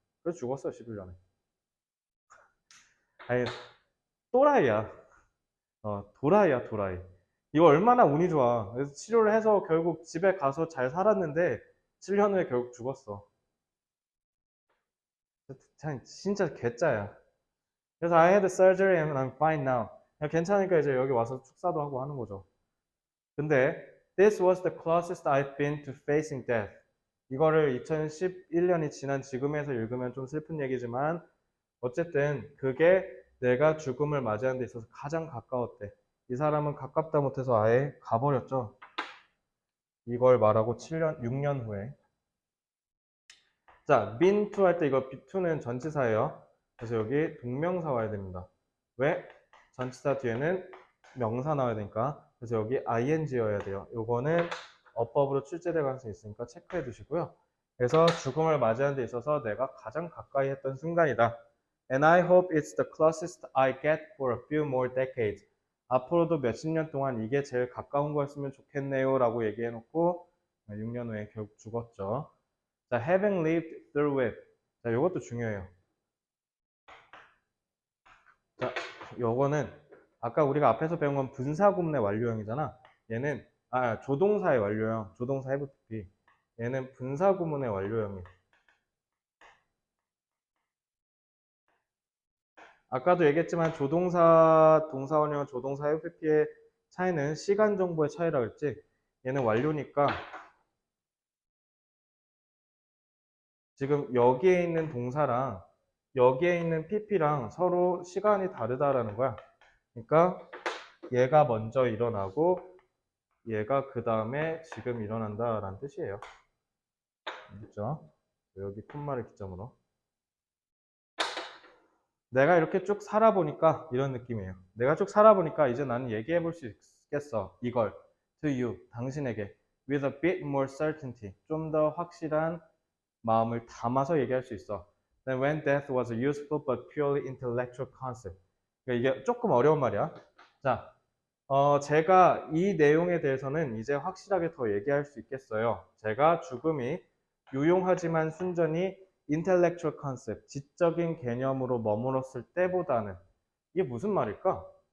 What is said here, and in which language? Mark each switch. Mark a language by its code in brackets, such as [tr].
[ko] 그래서 죽었어, 11년에. 아니, 또라이야. 도라이야, 도라이. 이거 얼마나 운이 좋아. 그래서 치료를 해서 결국 집에 가서 잘 살았는데 7년 후에 결국 죽었어. 진짜 개짜야. [en] 그래서 I had surgery and I'm fine now. [ko] 괜찮으니까 이제 여기 와서 축사도 하고 하는 거죠. [en] 근데 this was the closest I've been to facing death. [ko] 이거를 2011년이 지난 지금에서 읽으면 좀 슬픈 얘기지만 어쨌든 그게 내가 죽음을 맞이하는 데 있어서 가장 가까웠대. 이 사람은 가깝다 못해서 아예 가버렸죠. 이걸 말하고 7년, 6년 후에. 자, been to 할 때 이거 be to는 전치사예요. 그래서 여기 동명사 와야 됩니다. 왜? 전치사 뒤에는 명사 나와야 되니까. 그래서 여기 ing여야 돼요. 요거는 어법으로 출제될 가능성이 있으니까 체크해 두시고요. 그래서 죽음을 맞이하는 데 있어서 내가 가장 가까이 했던 순간이다. [en] And I hope it's the closest I get for a few more decades. [ko] 앞으로도 몇십 년 동안 이게 제일 가까운 거였으면 좋겠네요 라고 얘기해 놓고 6년 후에 결국 죽었죠. [en] 자, having lived through it. [ko] 자, 이것도 중요해요. 자, 요거는 아까 우리가 앞에서 배운 건 분사구문의 완료형이잖아. 얘는 조동사의 완료형, 조동사 have to be. 얘는 분사구문의 완료형이에요. 아까도 얘기했지만 조동사, 동사원형, 조동사 have to be의 차이는 시간 정보의 차이라 그랬지. 얘는 완료니까 지금 여기에 있는 동사랑 여기에 있는 pp랑 서로 시간이 다르다라는 거야. 그러니까 얘가 먼저 일어나고 얘가 그 다음에 지금 일어난다라는 뜻이에요. 알겠죠? 여기 콤마를 기점으로. 내가 이렇게 쭉 살아보니까 이런 느낌이에요. 내가 쭉 살아보니까 이제 나는 얘기해 볼 수 있겠어. 이걸 to you, 당신에게 [en] with a bit more certainty, [ko] 좀 더 확실한 마음을 담아서 얘기할 수 있어. [en] Then when death was a useful but purely intellectual concept. [ko] 그러니까 이게 조금 어려운 말이야. 자, 제가 이 내용에 대해서는 이제 확실하게 더 얘기할 수 있겠어요. 제가 죽음이 유용하지만 순전히 intellectual concept, 지적인 개념으로 머물렀을 때보다는 이게 무슨 말일까?